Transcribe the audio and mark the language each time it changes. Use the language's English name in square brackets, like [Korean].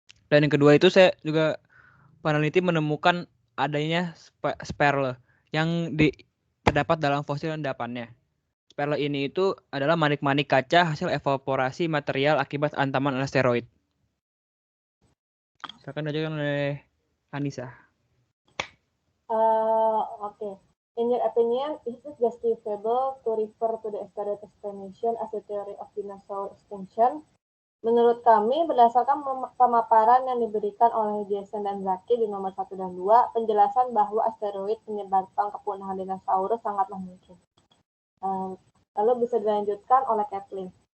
[Indonesian] Dan yang kedua itu saya juga peneliti menemukan adanya sperle yang terdapat dalam fosil endapannya. Sperle ini itu adalah manik-manik kaca hasil evaporasi material akibat hantaman asteroid. Silakan aja oleh Anissa. [English] Okay. In your opinion, is it justifiable to refer to the asteroid explanation as the theory of dinosaur extinction? [Indonesian] Menurut kami, berdasarkan pemaparan yang diberikan oleh Jason dan Zaki di nomor 1 dan 2, penjelasan bahwa asteroid menyebabkan kepunahan dinosaurus sangatlah mungkin. Lalu bisa dilanjutkan oleh Kathleen.